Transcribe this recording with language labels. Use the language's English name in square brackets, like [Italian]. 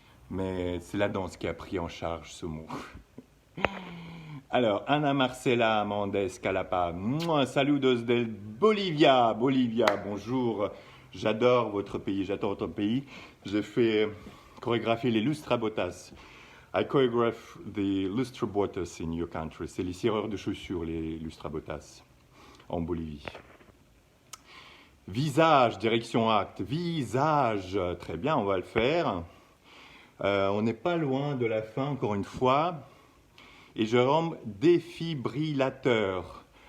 [French] Mais c'est la danse qui a pris en charge ce mot. Alors, Ana Marcela Mendes Calapa, [Spanish] saludos del Bolivia. [French] Bolivia, bonjour. J'adore votre pays, j'adore votre pays. J'ai fait chorégraphier les lustrabotas. [English] I choreograph the lustrabotas in your country. [French] C'est les cireurs de chaussures, les lustrabotas, en Bolivie. Visage, direction acte. Visage, très bien, on va le faire. On n'est pas loin de la fin, encore une fois. Et Jérôme, défibrillateur.